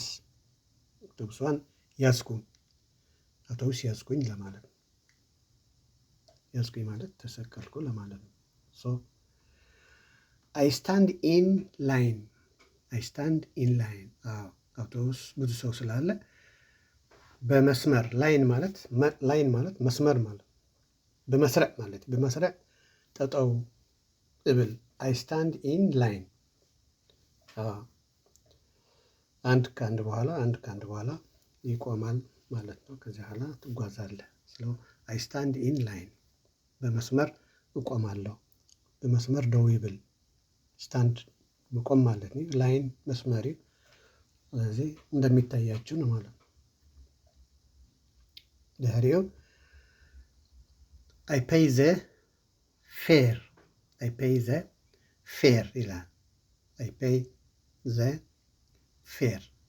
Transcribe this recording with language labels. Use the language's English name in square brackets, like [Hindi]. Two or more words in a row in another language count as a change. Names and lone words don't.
[Amharic] አውቶቡሷን ያዝኩኝ፣ አውቶቡስ ያዝኩኝ ለማለት ነው። ያዝኩኝ ማለት ተሰቀልኩ ለማለት ነው። [English] So I stand in line። I stand in line። [Amharic] አውቶቡስ ብዙ ሰው ስላለ በመስመር ላይን ማለት መስመር ማለት በመስረዕ ማለት [Tigrinya] በመስረዕ ጠጠው እብል። [English] I stand in line። [Amharic] አንድ ከአንድ በኋላ ይቆማል ማለት ነው። ከዚህ በኋላ ትጓዛለህ። [English] I stand in line፣ [Amharic] በመስመር እቆማለሁ። [Tigrinya] በመስመር ደው ይብል። [Amharic] ስታንድ መቆም ማለት ነው። ላይን መስመሪ። ስለዚህ እንደሚታያችሁ ነው ማለት ነው። [English] ድሕሪኡ I pay the fare። I pay the fare ይላል። I pay the fare